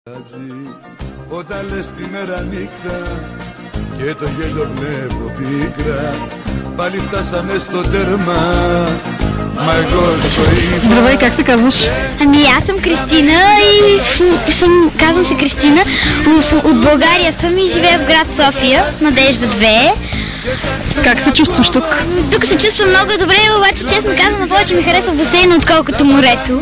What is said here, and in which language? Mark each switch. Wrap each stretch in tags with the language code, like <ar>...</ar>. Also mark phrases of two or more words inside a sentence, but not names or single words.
<el>Όταν λες τη μέρα νύχτα και το γέλιο βλέπω πίκρα, πάλι φτάσαμε στο τέρμα. Ма εγώ ζωή.</el> <bg>Здравей, как се казваш? Ами аз съм Кристина и казвам се Кристина, от България съм и живея в град София, Надежда 2. Как се чувстваш тук? Тук се чувствам много добре, обаче честно казано повече ми харесва басейна, отколкото морето.</bg>